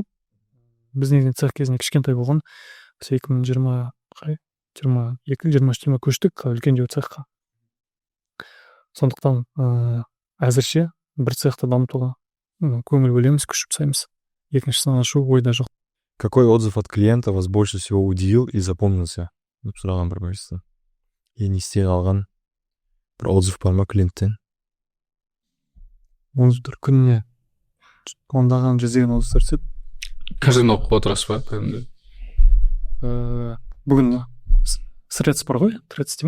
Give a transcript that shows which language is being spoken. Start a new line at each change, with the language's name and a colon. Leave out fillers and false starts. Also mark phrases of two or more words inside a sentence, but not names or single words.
Kazakh: Біз негізінен цех кезінде кішкентай болған, 2022-23 көштік үлкендеу цехқа. Сондықтан әзірше бір цехты дамытуға көңіл бөлеміз, күш жұмсаймыз. Екіншісін ашу ойда жоқ.
Russian: Какой отзыв от клиента вас больше всего удивил и запомнился?
Kazakh: Сұраған бір бөлісті. Ең есте қалған бір отзыв бар ма клиенттен? Отзывтар күніне ондаған, жүздеген отзывтар түседі. Каждый оқып отырасыз ба? Бүгін Threads бар ғой? Threads дейме?